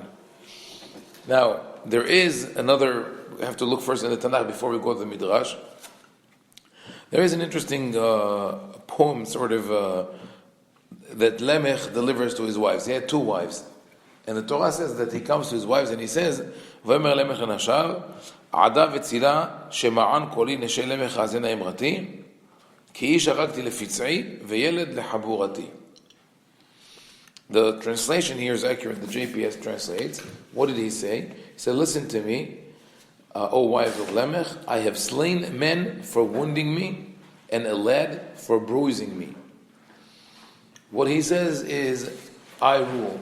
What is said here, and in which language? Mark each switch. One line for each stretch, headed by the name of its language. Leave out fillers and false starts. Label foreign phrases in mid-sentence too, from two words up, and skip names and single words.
English: Now there is another. We have to look first in the Tanakh before we go to the Midrash. There is an interesting poem, sort of, that Lemekh delivers to his wives. He had 2 wives. And the Torah says that he comes to his wives and he says,
Hebrew: "ויאמר למך לנשיו עדה וצלה שמען קולי נשי למך האזנה אמרתי כי איש הרגתי לפצעי וילד לחברתי."
English: The translation here is accurate. The JPS translates. What did he say? He said, "Listen to me, O wives of Lemekh, I have slain men for wounding me, and a lad for bruising me." What he says is, I rule.